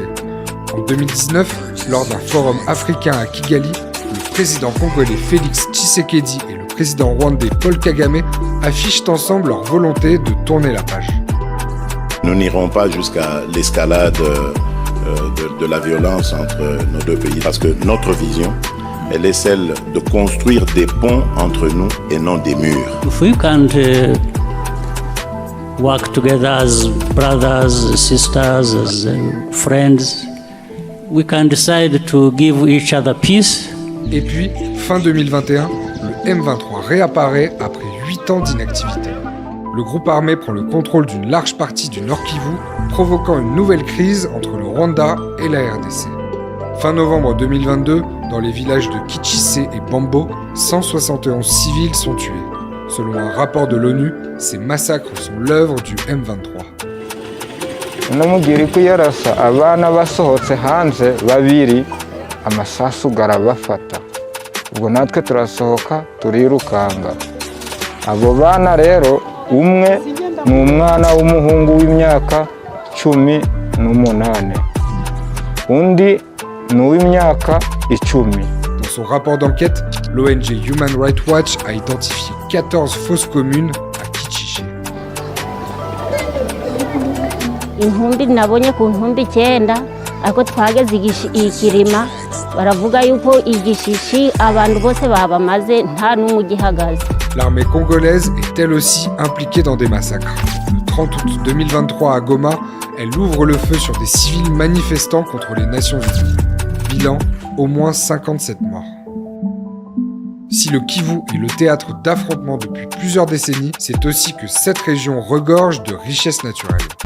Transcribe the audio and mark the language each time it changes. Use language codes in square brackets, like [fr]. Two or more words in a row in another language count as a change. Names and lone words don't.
[fr] En 2019, lors d'un forum africain à Kigali, le président congolais Félix Tshisekedi et le président rwandais Paul Kagame affichent ensemble leur volonté de tourner la page. Nous n'irons pas jusqu'à l'escalade de la violence entre nos deux pays parce que notre vision, elle est celle de construire des ponts entre nous et non des murs. [en] If we can't work together as brothers, sisters, as friends, we can decide to give each other peace. [fr] Et puis, fin 2021, le M23 réapparaît après 8 ans d'inactivité. Le groupe armé prend le contrôle d'une large partie du Nord Kivu, provoquant une nouvelle crise entre le Rwanda et la RDC. Fin novembre 2022, dans les villages de Kichise et Bambo, 171 civils sont tués. Selon un rapport de l'ONU, ces massacres sont l'œuvre du M23. [rw] namubwira ko yarasa abana basohotse hanze babiri amasasu garabafata ubwo natwe turasohoka turirukanga abo bana rero umwe ni umwana w'umuhungu w'imyaka 18 undi ni uw'imyaka 10. [fr] Dans son rapport d'enquête, l'ONG Human Rights Watch a identifié 14 fausses communes à Kichiché. [rw] Intumbi nabonye ku ntumbi 9 ako twageze ikirima baravuga yuko igishishi abantu bose babamaze nta n'umwe gihagaze. [fr] L'armée congolaise est elle aussi impliquée dans des massacres. Le 30 août 2023 à Goma, elle ouvre le feu sur des civils manifestant contre les Nations Unies. Bilan, au moins 57 morts. Si le Kivu est le théâtre d'affrontements depuis plusieurs décennies, c'est aussi que cette région regorge de richesses naturelles.